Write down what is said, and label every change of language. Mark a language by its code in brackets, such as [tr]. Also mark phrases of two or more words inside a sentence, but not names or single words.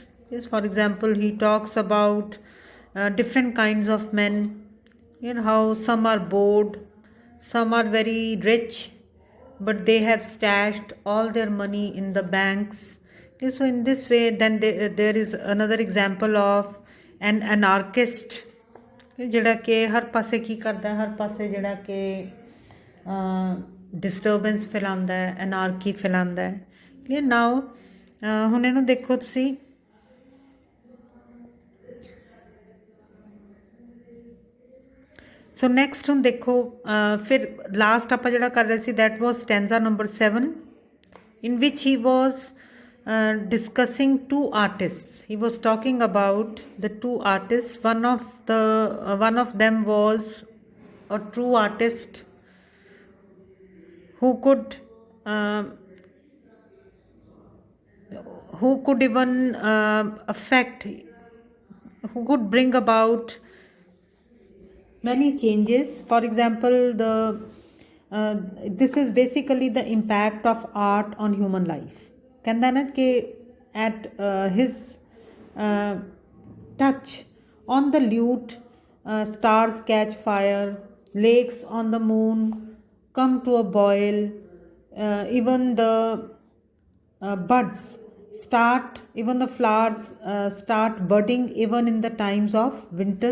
[en] Yes, for example, he talks about different kinds of men, how some are bored, some are very rich, but they have stashed all their money in the banks. Okay, so in this way, then there is another example of an anarchist, [pa] ਜਿਹੜਾ ਕਿ ਹਰ ਪਾਸੇ ਕੀ ਕਰਦਾ, ਹਰ ਪਾਸੇ ਜਿਹੜਾ ਕਿ ਡਿਸਟਰਬੈਂਸ ਫੈਲਾਉਂਦਾ ਹੈ, ਐਨਾਰਕੀ ਫੈਲਾਉਂਦਾ ਹੈ। ਕਲੀਅਰ। ਨਾਓ ਹੁਣ ਇਹਨੂੰ ਦੇਖੋ ਤੁਸੀਂ, [en] so next [pa] ਹੁਣ ਦੇਖੋ, ਫਿਰ ਲਾਸਟ ਆਪਾਂ ਜਿਹੜਾ ਕਰ ਰਹੇ ਸੀ [en] that was stanza number [pa] 7, [en] in which he was discussing two artists. He was talking about the two artists. One of them was a true artist who could even who could bring about many changes. For example, this is basically the impact of art on human life. [pa] ਕਹਿੰਦਾ ਨਾ ਕਿ [en] at his touch, on the lute, stars catch fire, lakes on the moon come to a boil, even the buds start, even the flowers start budding even in the times of winter.